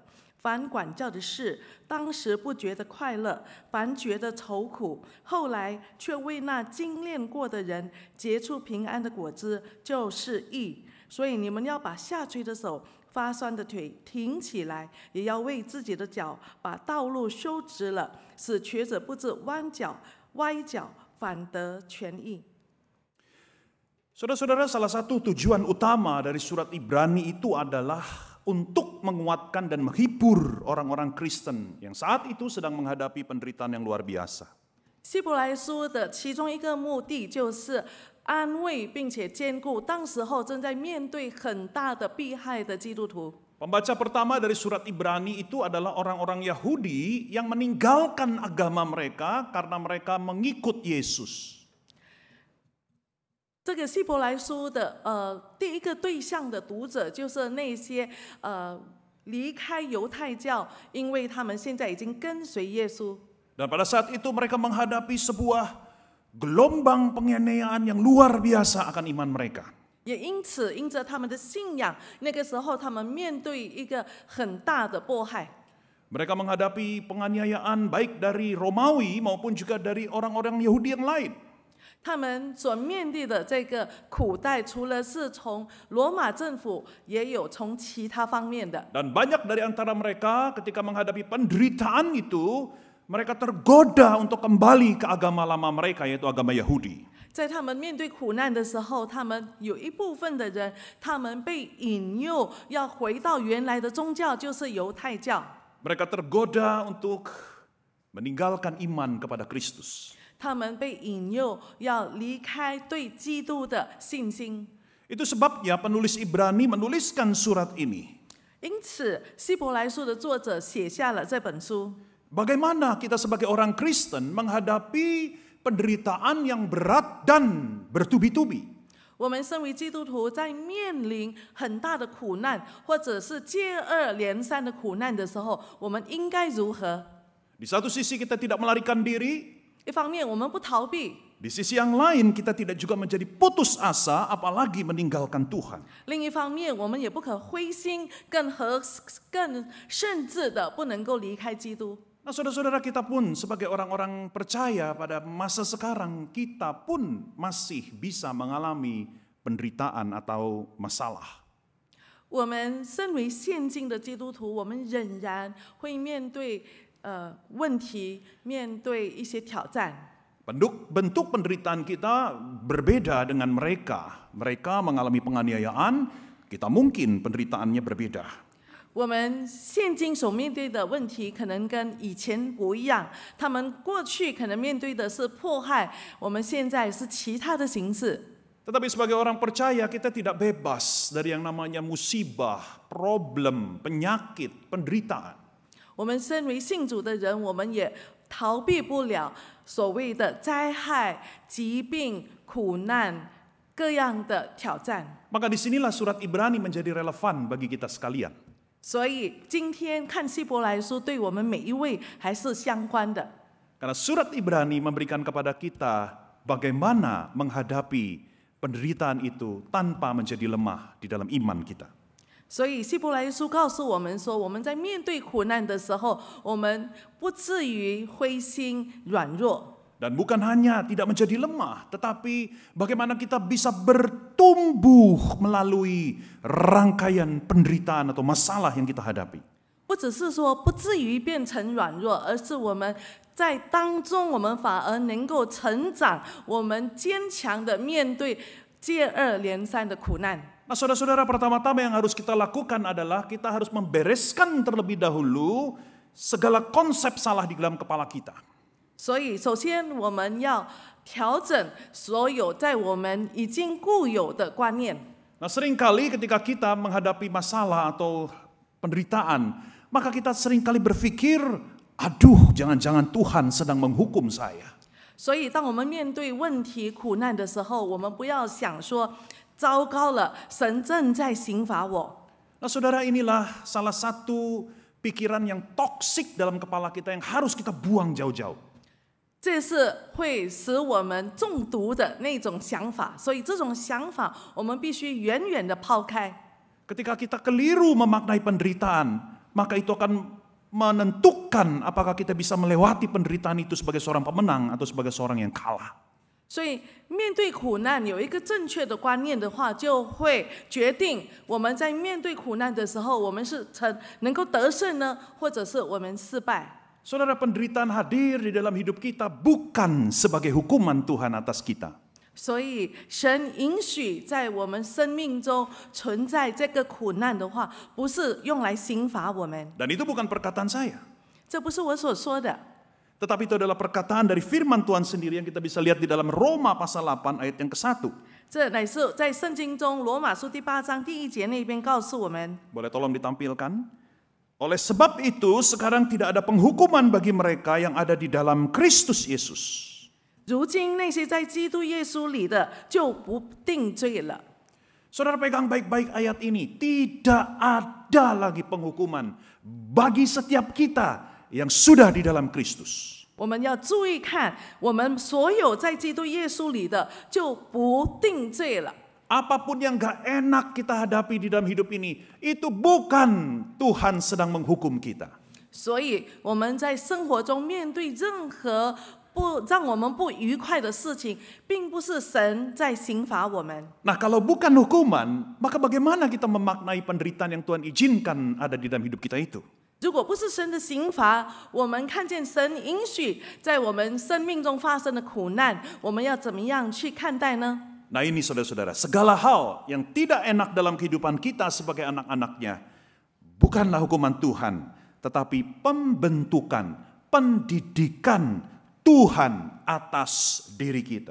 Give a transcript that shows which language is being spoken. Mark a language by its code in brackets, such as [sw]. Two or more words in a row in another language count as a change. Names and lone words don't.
[zh] 凡管教的事，当时不觉得快乐，反觉得愁苦，后来却为那精炼过的人结出平安的果子，就是义。所以你们要把下垂的手、发酸的腿挺起来，也要为自己的脚把道路修直了，使瘸者不致歪脚，反得全义。 [id] Saudara-saudara, salah satu tujuan utama dari surat Ibrani itu adalah untuk menguatkan dan menghibur orang-orang Kristen yang saat itu sedang menghadapi penderitaan yang luar biasa. [zh] 希伯来书的其中一个目的就是安慰并且兼顾当时候正在面对很大的迫害的基督徒。 [id] Pembaca pertama dari surat Ibrani itu adalah orang-orang Yahudi yang meninggalkan agama mereka karena mereka mengikut Yesus. [zh] 这个希伯来书的第一个对象的读者就是那些离开犹太教，因为他们现在已经跟随耶稣。 [id] Dan pada saat itu mereka menghadapi sebuah gelombang penganiayaan yang luar biasa akan iman mereka. [zh] 也因此，因着他们的信仰，那个时候他们面对一个很大的迫害。 [id] Mereka menghadapi penganiayaan baik dari Romawi maupun juga dari orang-orang Yahudi yang lain. [zh] 他们所面对的这个苦待，除了是从罗马政府，也有从其他方面的。 [id] Dan banyak dari antara mereka ketika menghadapi penderitaan itu, mereka tergoda untuk kembali ke agama lama mereka, yaitu agama Yahudi. [zh] 在他们面对苦难的时候，他们有一部分的人，他们被引诱要回到原来的宗教，就是犹太教。 [id] Mereka tergoda untuk meninggalkan iman kepada Kristus. [zh] 他们被引诱要离开对基督的信心。 [id] Itu sebabnya penulis Ibrani menuliskan surat ini. [zh] 因此，希伯来书的作者写下了这本书。 [id] Bagaimana kita sebagai orang Kristen menghadapi penderitaan yang berat dan bertubi-tubi? [zh] 我们身为基督徒，在面临很大的苦难，或者是接二连三的苦难的时候，我们应该如何？ [id] Di satu sisi kita tidak melarikan diri, [zh] 一方面，我们不逃避； [id] di sisi yang lain kita tidak juga menjadi putus asa, apalagi meninggalkan Tuhan. [zh] 另一方面，我们也不可灰心，更甚至的不能够离开基督。 [id] Nah, saudara-saudara, kita pun sebagai orang-orang percaya pada masa sekarang, kita pun masih bisa mengalami penderitaan atau masalah. [zh] 我们身为现今的基督徒，我们仍然会面对问题，面对一些挑战。 [id] Bentuk penderitaan kita berbeda dengan mereka. Mereka mengalami penganiayaan, kita mungkin penderitaannya berbeda. [zh] 我们现今所面对的问题可能跟以前不一样，他们过去可能面对的是迫害，我们现在是其他的形式。 [id] Tetapi sebagai orang percaya kita tidak bebas dari yang namanya musibah, problem, penyakit, penderitaan. [zh] 我们身为信主的人，我们也逃避不了所谓的灾害、疾病、苦难各样的挑战。 [id] Maka disinilah surat Ibrani menjadi relevan bagi kita sekalian. [zh] 所以今天看希伯来书，对我们每一位还是相关的。 [id] Karena surat Ibrani memberikan kepada kita bagaimana menghadapi penderitaan itu tanpa menjadi lemah di dalam iman kita. [zh] 所以希伯来书告诉我们说，我们在面对苦难的时候，我们不至于灰心软弱。 [id] Dan bukan hanya tidak menjadi lemah, tetapi bagaimana kita bisa bertumbuh melalui rangkaian penderitaan atau masalah yang kita hadapi. [zh] 不只是说不至于变成软弱，而是我们在当中，我们反而能够成长，我们坚强的面对接二连三的苦难。 [id] Nah, saudara-saudara, pertama-tama yang harus kita lakukan adalah kita harus membereskan terlebih dahulu segala konsep salah di dalam kepala kita. [zh] 所以，首先我们要调整所有在我们已经固有的观念。 [id] Nah, seringkali ketika kita menghadapi masalah atau penderitaan, maka kita seringkali berpikir, aduh, jangan-jangan Tuhan sedang menghukum saya. [zh] 所以，当我们面对问题、苦难的时候，我们不要想说，糟糕了，神正在刑罚我。 [id] Nah, saudara, inilah salah satu pikiran yang toksik dalam kepala kita yang harus kita buang jauh-jauh. [zh] 这是会使我们中毒的那种想法，所以这种想法我们必须远远的抛开。 [id] Ketika kita keliru memaknai penderitaan, maka itu akan menentukan apakah kita bisa melewati penderitaan itu sebagai seorang pemenang atau sebagai seorang yang kalah. [zh] 所以面对苦难有一个正确的观念的话，就会决定我们在面对苦难的时候，我们是能够得胜呢，或者是我们失败。 [id] Saudara, penderitaan hadir di dalam hidup kita bukan sebagai hukuman Tuhan atas kita. [zh] 所以神允许在我们生命中存在这个苦难的话，不是用来刑罚我们。 [id] Dan itu bukan perkataan saya. [zh] 这不是我所说的， [id] Tetapi itu adalah perkataan dari firman Tuhan sendiri yang kita bisa lihat di dalam Roma pasal 8 ayat yang ke-1. [zh] 这乃是在圣经中罗马书第8章第1节那边告诉我们。 [id] Boleh tolong ditampilkan? Oleh sebab itu sekarang tidak ada penghukuman bagi mereka yang ada di dalam Kristus Yesus. [zh] 如今那些在基督耶稣里的就不定罪了。 [id] Saudara pegang baik-baik ayat ini. Tidak ada lagi penghukuman bagi setiap kita yang sudah di dalam Kristus. [zh] 我们要注意看，我们所有在基督耶稣里的就不定罪了。 [id] Apapun yang gak enak kita hadapi di dalam hidup ini, itu bukan Tuhan sedang menghukum kita. [zh] 所以我们在生活中面对任何让我们不愉快的事情，并不是神在刑罚我们。 [id] Nah, kalau bukan hukuman, maka bagaimana kita memaknai penderitaan yang Tuhan izinkan ada di dalam hidup kita itu? [zh] 如果不是神的刑罚，我们看见神允许在我们生命中发生的苦难，我们要怎么样去看待呢？ [id] Nah ini saudara-saudara, segala hal yang tidak enak dalam kehidupan kita sebagai anak-anaknya, bukanlah hukuman Tuhan, tetapi pembentukan, pendidikan Tuhan atas diri kita.